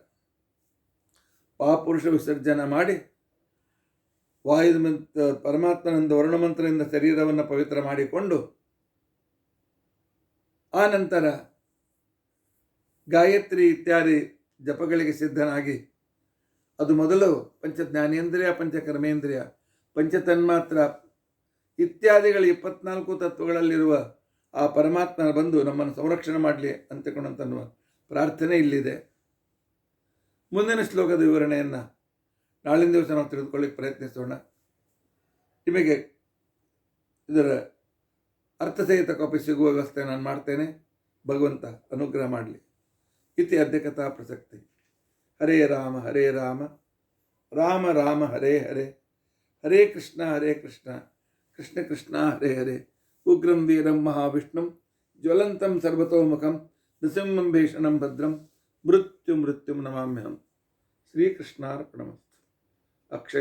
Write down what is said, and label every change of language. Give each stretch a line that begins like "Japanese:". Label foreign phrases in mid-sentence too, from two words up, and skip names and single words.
Kannada: ಪಾಪುರುಷ ವಿಸರ್ಜನ ಮಾಡಿ ಪರಮಾತ್ಮನಂದ ವರ್ಣಮಂತ್ರದಿಂದ ಶರೀರವನ್ನು ಪವಿತ್ರ ಮಾಡಿಕೊಂಡು ಆ ನಂತರ ಗಾಯತ್ರಿ ಇತ್ಯಾದಿ ಜಪಗಳಿಗೆ ಸಿದ್ಧನಾಗಿ, ಅದು ಮೊದಲು ಪಂಚಜ್ಞಾನೇಂದ್ರಿಯ, ಪಂಚಕರ್ಮೇಂದ್ರಿಯ, ಪಂಚತನ್ಮಾತ್ರ ಇತ್ಯಾದಿಗಳು 24 ತತ್ವಗಳಲ್ಲಿರುವ ಆ ಪರಮಾತ್ಮನ ಬಂದು ನಮ್ಮನ್ನು ಸಂರಕ್ಷಣೆ ಮಾಡಲಿ ಅಂತಕ್ಕಂಥ ಪ್ರಾರ್ಥನೆ ಇಲ್ಲಿದೆ. ಮುಂದಿನ ಶ್ಲೋಕದ ವಿವರಣೆಯನ್ನು ನಾಳಿನ ದಿವಸ ನಾವು ತಿಳಿದುಕೊಳ್ಳಿಕ್ಕೆ ಪ್ರಯತ್ನಿಸೋಣ. ನಿಮಗೆ ಇದರ ಅರ್ಥಸಹಿತ ಕಾಪಿ ಸಿಗುವ ವ್ಯವಸ್ಥೆ ನಾನು ಮಾಡ್ತೇನೆ. ಭಗವಂತ ಅನುಗ್ರಹ ಮಾಡಲಿ.
Sanskrit: ಇತಿ ಅದ್ಯ ಕಥಾ ಪ್ರಸಕ್ತಿ. ಹರೇ ರಾಮ ಹರೇ ರಾಮ, ರಾಮ ರಾಮ ಹರೇ ಹರೇ, ಹರೇ ಕೃಷ್ಣ ಕೃಷ್ಣ ಕೃಷ್ಣ ಹರೇ ಹರೇ. ಉಗ್ರಂ ವೀರಂ ಮಹಾವಿಷ್ಣುಂ ಜ್ವಲಂತಂ ಸರ್ವತೋಮುಖಂ ನೃಸಿಂಹಂ ಭೀಷಣಂ ಭದ್ರಂ ಮೃತ್ಯುಂ ನಮಾಮ್ಯಹಂ. ಶ್ರೀಕೃಷ್ಣಾರ್ಪಣಮಸ್ತು. ಅಕ್ಷಯ